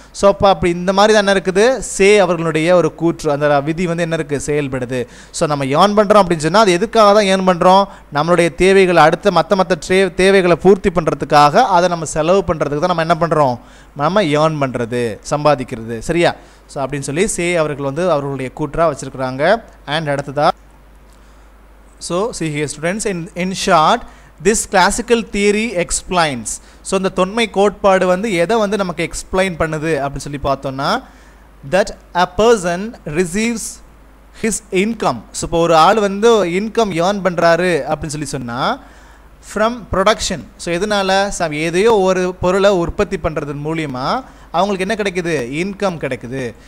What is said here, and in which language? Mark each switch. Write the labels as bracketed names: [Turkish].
[Tamil] So அப்போ அப்படி இந்த மாதிரி தான் என்ன இருக்குது, அவர்களுடைய ஒரு கூற்று, அந்த விதி வந்து என்ன இருக்குது, செயல்படுது. ஸோ நம்ம ஏர்ன் பண்ணுறோம் அப்படின்னு சொன்னால் அது எதுக்காக தான் ஏர்ன் பண்ணுறோம், நம்மளுடைய தேவைகளை அடுத்த மற்ற தேவைகளை பூர்த்தி பண்ணுறதுக்காக, அதை நம்ம செலவு பண்ணுறதுக்கு தான் நம்ம என்ன பண்ணுறோம், நம்ம ஏர்ன் பண்ணுறது, சம்பாதிக்கிறது. சரியா? ஸோ அப்படின்னு சொல்லி அவர்கள் வந்து அவர்களுடைய கூற்றாக வச்சுருக்குறாங்க. [English] And அடுத்ததா, so see here students, in short this classical theory explains. [Tamil] so இந்த தொன்மை கோட்பாடு வந்து எதை வந்து நமக்கு எக்ஸ்பிளைன் பண்ணுது அப்படின்னு சொல்லி பார்த்தோம்னா, [English] that a person receives his income. [Tamil] So இப்போ ஒரு ஆள் வந்து இன்கம் ஏர்ன் பண்ணுறாரு அப்படின்னு சொல்லி சொன்னால் ஃப்ரம் ப்ரொடக்ஷன். ஸோ எதனால, எதையோ ஒரு பொருளை உற்பத்தி பண்ணுறது மூலியமாக அவங்களுக்கு என்ன கிடைக்குது, இன்கம் கிடைக்குது.